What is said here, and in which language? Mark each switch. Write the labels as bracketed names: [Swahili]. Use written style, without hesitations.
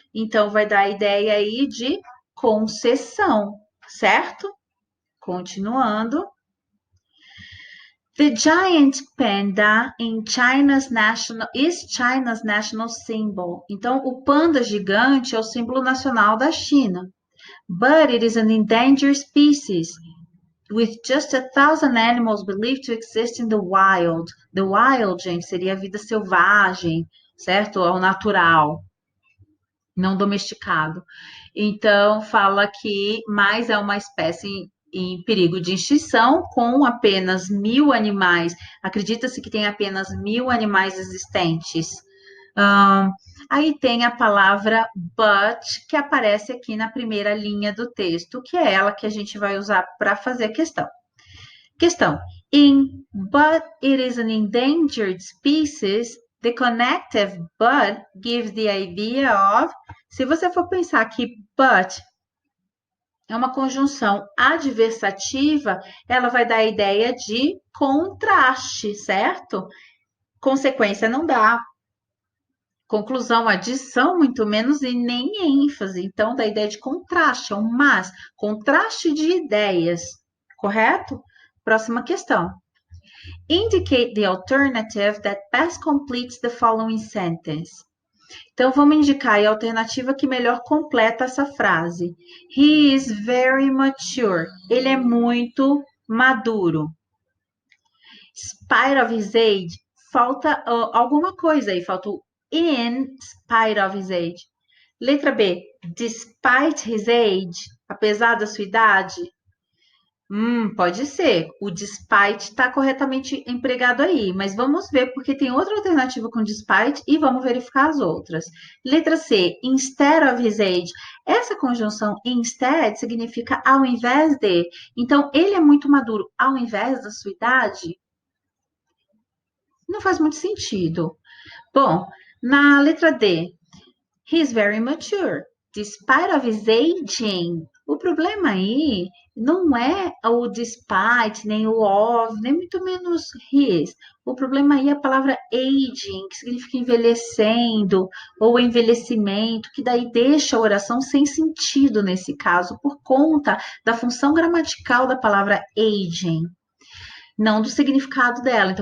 [Portuguese] Então, vai dar a ideia aí de concessão, certo? Continuando. [English] The giant panda is China's national symbol. [Portuguese] Então, o panda gigante é o símbolo nacional da China. [English] But it is an endangered species, with just 1,000 animals believed to exist in the wild. The wild, [Portuguese] gente, seria a vida selvagem, certo? Ao natural, não domesticado. Então, fala que mais é uma espécie em perigo de extinção, com apenas 1.000 animais. Acredita-se que tem apenas 1.000 animais existentes. Um, Aí tem a palavra but, que aparece aqui na primeira linha do texto, que é ela que a gente vai usar para fazer a questão. Questão. [English] In but it is an endangered species, the connective but gives the idea of. [Portuguese] Se você for pensar que but é uma conjunção adversativa, ela vai dar a ideia de contraste, certo? Consequência não dá. Conclusão, adição, muito menos, e nem ênfase. Então, dá a ideia de contraste, é um mas, contraste de ideias, correto? Próxima questão. Indicate the alternative that best completes the following sentence. Então, vamos indicar a alternativa que melhor completa essa frase. [English] He is very mature. [Portuguese] Ele é muito maduro. [English] Spite of his age. [Portuguese] Falta alguma coisa aí. Falta o [English] in spite of his age. [Portuguese] Letra B. [English] Despite his age. [Portuguese] Apesar da sua idade. Pode ser. O despite está corretamente empregado aí, mas vamos ver porque tem outra alternativa com despite e vamos verificar as outras. Letra C, [English] instead of his age. [Portuguese] Essa conjunção instead significa ao invés de. Então, ele é muito maduro ao invés da sua idade? Não faz muito sentido. Bom, na letra D, [English] he's very mature, despite of his aging. [Portuguese] O problema aí não é o despite, nem o of, nem muito menos his. O problema aí é a palavra aging, que significa envelhecendo, ou envelhecimento, que daí deixa a oração sem sentido nesse caso, por conta da função gramatical da palavra aging, não do significado dela.